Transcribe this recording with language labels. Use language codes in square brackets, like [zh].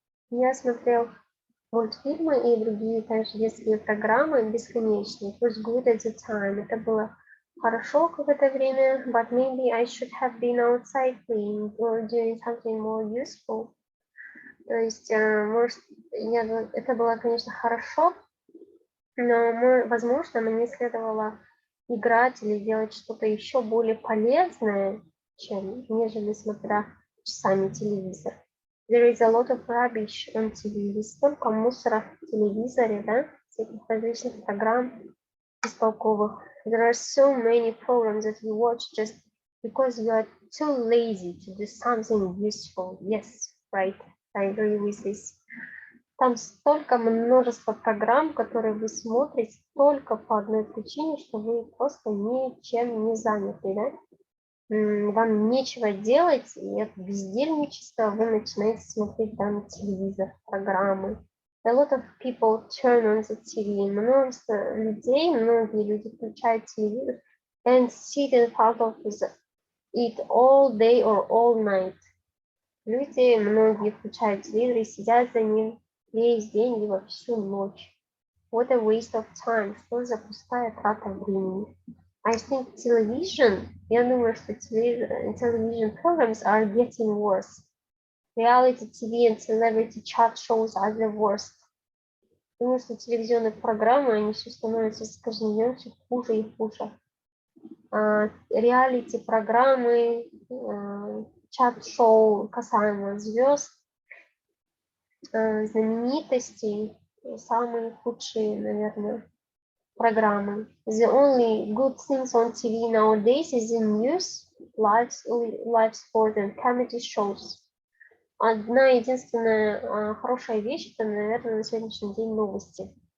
[ru] Я смотрел мультфильмы и другие также детские программы бесконечно. [en] It was good at the time. [ru] Это было хорошо какое-то время, [en] but maybe I should have been outside playing or doing something more useful. [ru] То есть, может, это было, конечно, хорошо, но, возможно, мне следовало играть или делать что-то еще более полезное, нежели смотря часами телевизор. [en] There is a lot of rubbish on TV. [ru] Есть столько мусора в телевизоре, да, всяких различных программ бестолковых. [en] There are so many programs that you watch just because you are too lazy to do something useful. Yes, right, I agree with this. [ru] Там столько множество программ, которые вы смотрите только по одной причине, что вы просто ничем не заняты, да? Вам нечего делать, и от бездельничества вы начинаете смотреть там телевизор, программы. [en] A lot of people turn on the TV. [ru] Многие люди включают телевизор [en] and sit in front of it all day or all night. [ru] Многие включают телевизор и сидят за ним весь день либо всю ночь. [en] What a waste of time. [ru] Что за пустая трата времени. [en] I think [ru] я думаю, что [en] television programs are getting worse. Reality TV and celebrity chat shows are the worst. [ru] Думаю, что телевизионные программы, они все становятся с каждым днем все хуже и хуже. Реалити-программы, чат-шоу касаемо звезд, знаменитостей, самые худшие, наверное, программы. [en] The only good things on TV nowadays is the news, live sport and comedy shows. [ru] Одна единственная хорошая вещь, это, наверное, на сегодняшний день новости.